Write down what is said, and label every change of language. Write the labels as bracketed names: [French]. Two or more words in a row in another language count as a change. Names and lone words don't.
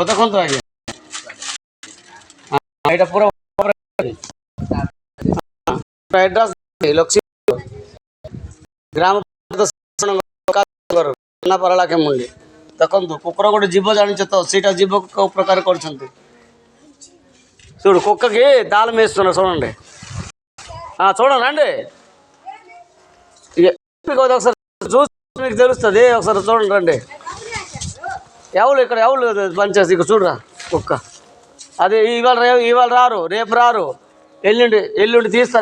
[Odia] ଦେଖନ୍ତୁ ଆଜ୍ଞା ଏଇଟା ପୁରା ଲକ୍ଷ୍ମୀ ଗ୍ରାମ ମୁଣ୍ଡି। ଦେଖନ୍ତୁ କୁକୁର ଗୋଟେ ଜୀବ ଜାଣିଛ ତ ସେଇଟା ଜୀବ କେଉଁ ପ୍ରକାର କରୁଛନ୍ତି। [Telugu] చూడు కుక్కకి దాళం వేస్తున్నా చూడండి చూడండి రండి ఒకసారి చూసి మీకు తెలుస్తుంది. ఒకసారి చూడండి రండి. ఎవరు ఇక్కడ ఎవరు పనిచేసి ఇక్కడ చూడరా కుక్క అది ఇవాళ రారు రేపు రారు ఎల్లుండి తీస్తారు.